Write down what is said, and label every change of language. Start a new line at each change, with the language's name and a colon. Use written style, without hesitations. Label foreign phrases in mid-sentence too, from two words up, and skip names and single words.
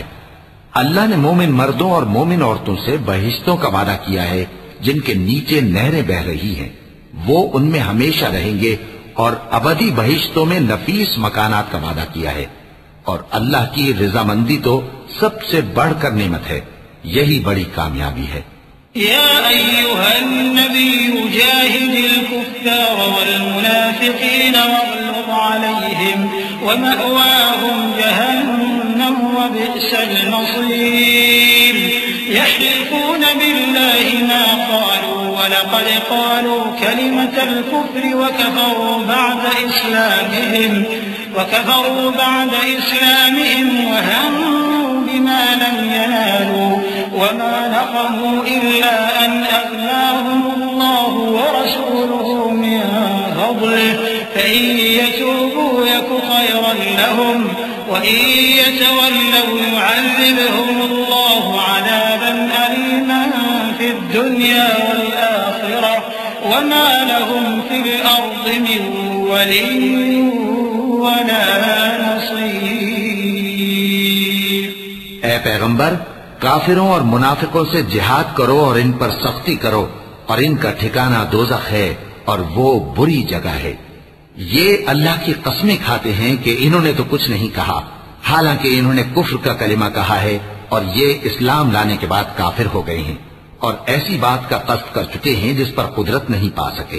Urdu: اللہ نے مومن مردوں اور مومن عورتوں سے بہشتوں کا وعدہ کیا ہے جن کے نیچے نہریں بہہ رہی ہیں. وہ ان میں ہمیشہ رہیں گے اور ابدی بہشتوں میں نفیس مکانات کا وعدہ کیا ہے. اور اللہ کی رضامندی تو سب سے بڑھ کر نعمت ہے. یہی بڑی کامیابی ہے.
Arabic: يا أيها النبي جاهد الكفار والمنافقين واغلظ عليهم ومأواهم جهنم وبئس المصير يحلفون بالله ما قالوا ولقد قالوا كلمة الكفر وكفروا بعد إسلامهم وهموا بما لم ينالوا وما نقموا إلا أن أغناهم الله ورسوله من فضله فإن يتوبوا يك خيرا لهم وإن يتولوا يعذبهم الله عذابا أليما في الدنيا والآخرة وما لهم في الأرض من ولي ولا نصير.
Urdu: اے پیغمبر، کافروں اور منافقوں سے جہاد کرو اور ان پر سختی کرو، اور ان کا ٹھکانا دوزخ ہے اور وہ بری جگہ ہے. یہ اللہ کی قسمیں کھاتے ہیں کہ انہوں نے تو کچھ نہیں کہا، حالانکہ انہوں نے کفر کا کلمہ کہا ہے اور یہ اسلام لانے کے بعد کافر ہو گئے ہیں اور ایسی بات کا قصد کر چکے ہیں جس پر قدرت نہیں پا سکے.